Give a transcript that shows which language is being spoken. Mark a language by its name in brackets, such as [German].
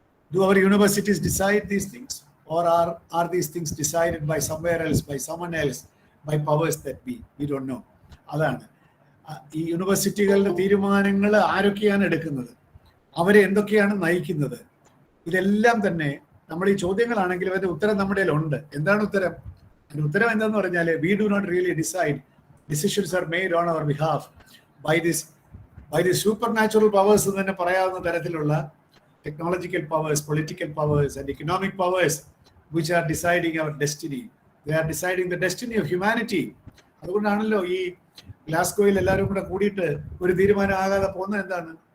[English] Do our universities decide these things, or are these things decided by somewhere else, by someone else, by powers that be? We don't know. [Malayalam] അതാണ് ഈ യൂണിവേഴ്സിറ്റികളുടെ തീരുമാനങ്ങൾ ആരൊക്കെയാണ് എടുക്കുന്നത്, അവരെ എന്തൊക്കെയാണ് നയിക്കുന്നത്, ഇതെല്ലാം തന്നെ നമ്മൾ ഈ ചോദ്യങ്ങളാണെങ്കിലും അതിന്റെ ഉത്തരം നമ്മുടെ ഉണ്ട്. എന്താണ് ഉത്തരം? അതിന്റെ ഉത്തരം എന്താന്ന് പറഞ്ഞാൽ, [English] We do not really decide. Decisions are made on our behalf by this supernatural powers [Malayalam] എന്ന് തന്നെ പറയാവുന്ന തരത്തിലുള്ള [English] technological powers, political powers and economic powers which are deciding our destiny. They are deciding the destiny of humanity. [Malayalam] അതുകൊണ്ടാണല്ലോ ഈ ഗ്ലാസ്ഗോയിൽ എല്ലാവരും കൂടെ കൂടിയിട്ട് ഒരു തീരുമാനം ആകാതെ പോകുന്നത്. എന്താണ്?